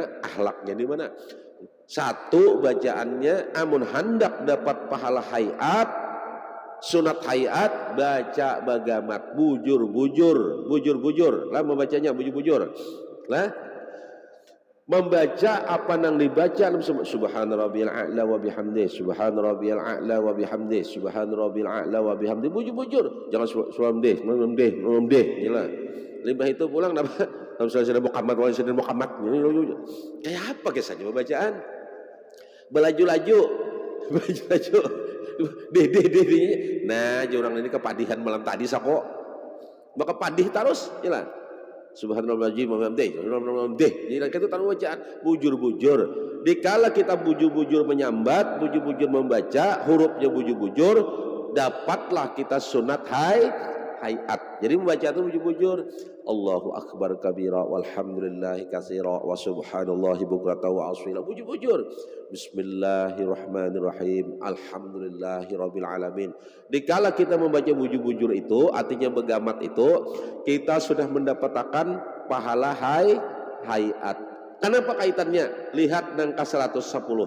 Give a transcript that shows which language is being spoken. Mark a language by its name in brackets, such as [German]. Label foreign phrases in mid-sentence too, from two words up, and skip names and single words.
[Banjar] Akhlaknya di mana? Satu, bacaannya amun hendak dapat pahala hayat, sunat hayat, baca bagamat bujur lah membacanya bujur lah, membaca apa nang dibaca [Arabic] سبحان ربي الأعلى وبحمده, سبحان ربي الأعلى وبحمده, سبحان ربي الأعلى وبحمده, [Banjar] bujur jangan sulam deh jelas. Limbah itu pulang apa Sayyidina Muhammad kayak apa kisahnya pembacaan belaju-laju deh. Nah, orang ini kepadihan malam tadi sako. Maka padih terus, jelas. Subhanallahirrahmanirrahim, Jadi kita taruh bacaan bujur-bujur. Dikala kita bujur-bujur menyambat, bujur-bujur membaca, hurufnya bujur-bujur, dapatlah kita sunat hayat. Jadi membaca itu bujur-bujur. [Arabic] الله أكبر كبيرا والحمد لله كثيرا وسبحان الله بكرة وأصيلا. [Banjar] Bujur-bujur. [Arabic] بسم الله الرحمن الرحيم الحمد لله رب العالمين. [Banjar] Dikala kita membaca bujur-bujur itu, artinya begamat itu, kita sudah mendapatkan pahala hayat. Kenapa kaitannya? Lihat angka 110.